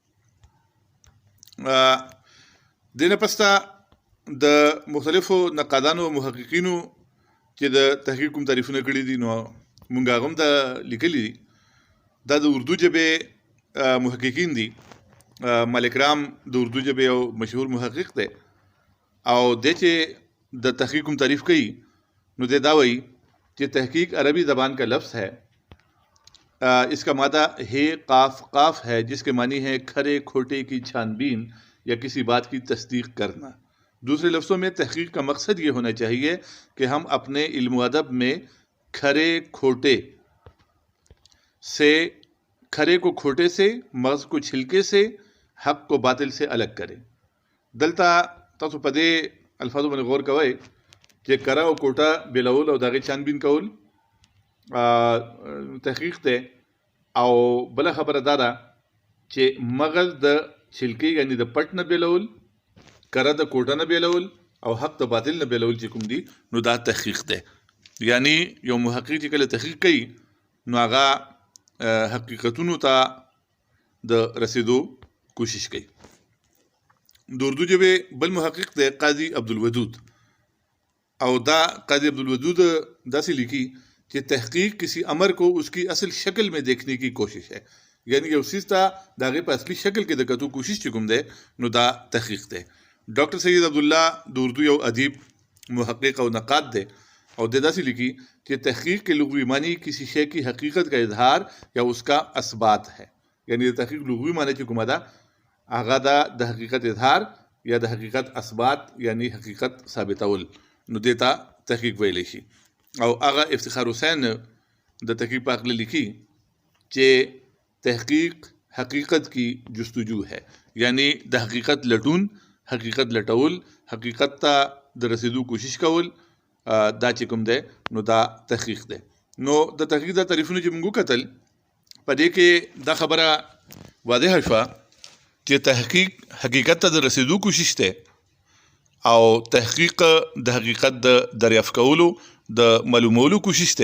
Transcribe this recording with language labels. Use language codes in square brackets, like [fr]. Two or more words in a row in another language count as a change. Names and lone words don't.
[ps] دې نه پسته د مختلفو نقادانو او محققینو چې د تحقیق کوم تعریفونه کړي دي نو مونږ هغه هم د لیکلي دي. دا د اردو ژبې محققین دي. ملک رام د اردو ژبې یو مشهور محقق دی او دی چې د تحقیق کوم تعریف کوي نو دی دا وایي [ur] کہ تحقیق عربی زبان کا لفظ ہے. اس کا مادہ ہے قاف ہے جس کے معنی ہے کھرے کھوٹے کی چھانبین یا کسی بات کی تصدیق کرنا. دوسرے لفظوں میں تحقیق کا مقصد یہ ہونا چاہیے کہ ہم اپنے علم و ادب میں کھرے کو کھوٹے سے مغز کو چھلکے سے حق کو باطل سے الگ کریں. [ps] دلته تاسو په دې الفاظو باندې غور کوئ چې کره او کوټه بیلول او د هغې چھانبین کول تحقیق دی او بله خبره دا ده چې مغز د چھلکې یعنی د پټ نه بیلول کره د کوټه نه بیلول او حق د باطل نه بیلول چې کوم دي نو دا تحقیق دی. یعنی یو محقق چې کله تحقیق کوي نو هغه حقیقتونو ته د رسېدو کوشش کوي. د اردو ژبې بل محقق دی قاضی عبدالودود او دا قاضی عبدالودود داسې لیکي [ur] کہ تحقیق کسی امر کو اس کی اصل شکل میں دیکھنے کی کوشش ہے. [ps] یعنی یو څیز ته د هغې په اصلي شکل کې د کتو کوشش چې کوم دی نو دا تحقیق دی. ډاکټر سید عبدالله د اردو یو ادیب محقق او نقاد دی او دی داسې لیکي [ur] کہ تحقیق کے لغوی معنی کسی شے کی حقیقت کا اظہار یا اس کا اثبات ہے. [ps] یعنی د تحقیق لغوی معنی چې کومه ده هغه دا د حقیقت اظهار یا د حقیقت اثبات یعنی حقیقت ثابتول نو دې ته تحقیق ویلی شي. او هغه افتخار حسین د تحقیق په هکله لیکي چې [ur] تحقیق حقیقت کی جستجو ہے. [ps] یعنی د حقیقت لټون حقیقت لټول حقیقت ته د رسېدو کوشش کول دا چې کوم دی نو دا تحقیق دی. نو د تحقیق دا تعریفونه چې موږ وکتل په دې کې دا خبره واضحه شوه چې تحقیق حقیقت ته د رسېدو کوشش دی او تحقیق د حقیقت د دریافت کولو د معلومولو کوشش دی.